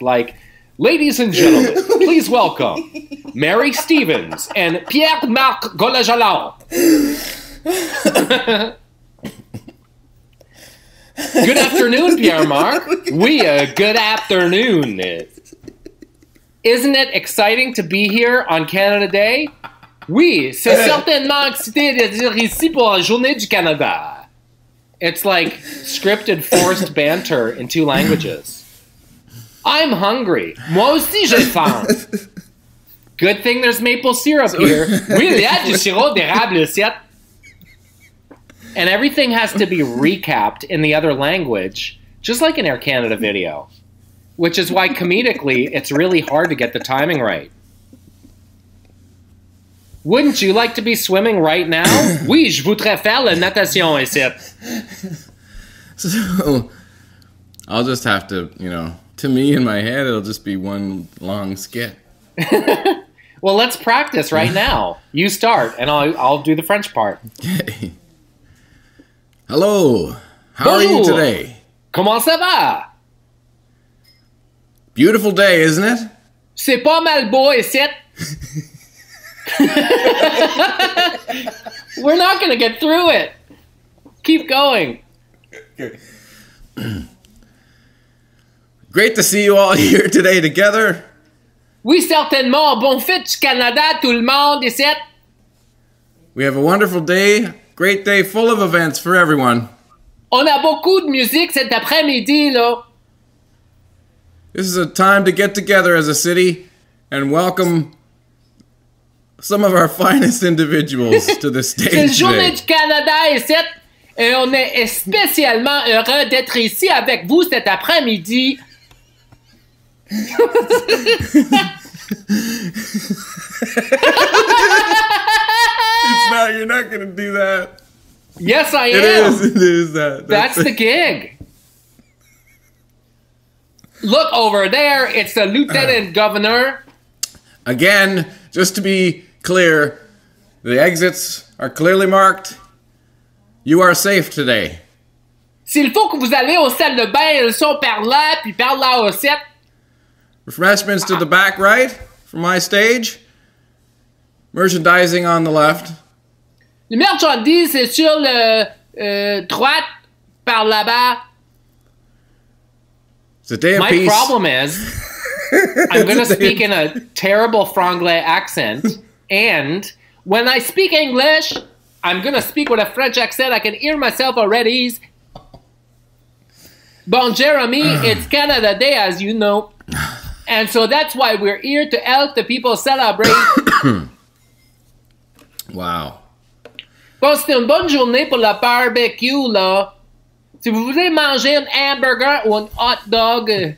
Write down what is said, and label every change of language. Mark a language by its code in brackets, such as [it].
[en] Like, ladies and gentlemen, please welcome Mary Stevens and Pierre-Marc Golajalan. Good afternoon, Pierre-Marc. Good afternoon. Isn't it exciting to be here on Canada Day? [fr] Oui, c'est certainement excité d'être ici pour la Journée du Canada. [en] It's like scripted forced banter in 2 languages. I'm hungry. [fr] Moi aussi j'ai faim. [en] Good thing there's maple syrup here. [fr] Oui, il y a du sirop d'érable ici. [en] And everything has to be recapped in the other language, just like an Air Canada video. Which is why comedically it's really hard to get the timing right. Wouldn't you like to be swimming right now? [fr] Oui, je voudrais faire la natation ici. [en] So, I'll just have to, to me in my head, it'll just be one long skit. Well, let's practice right now. You start, and I'll do the French part. Okay. Hello. How are you today? [fr] Comment ça va? [en] Beautiful day, isn't it? [fr] C'est pas mal beau ici. [en] We're not going to get through it. Keep going. Great to see you all here today together. [fr] Oui, certainement. Bon fête du Canada, tout le monde ici. [en] We have a wonderful day. Great day full of events for everyone. [fr] On a beaucoup de musique cet après-midi, là. [en] This is a time to get together as a city and welcome some of our finest individuals to the stage [fr] C'est la Journée [en] today. [fr] du Canada ici. Et on est spécialement heureux d'être ici avec vous cet après-midi. [en] You're not going to do that. Yes, I am. It is that. That's the gig. Look over there. It's the lieutenant governor. Again, just to be clear, the exits are clearly marked. You are safe today. [fr] S'il faut que vous allez aux salles de bain, elles sont par là, puis par là aussi. [en] Refreshments to the back right from my stage. Merchandising on the left. [fr] Le marchandise, c'est sur le droite, par là-bas. [en] It's a day of My peace. problem is, I'm going to speak in a terrible franglais accent, and when I speak English, I'm going to speak with a French accent. I can hear myself already. Bon, Jeremy, it's Canada Day, as you know. And so that's why we're here to help the people celebrate. Wow. [fr] Bon, c'est une bonne journée pour le barbecue, là. Si vous voulez manger un hamburger ou un hot dog.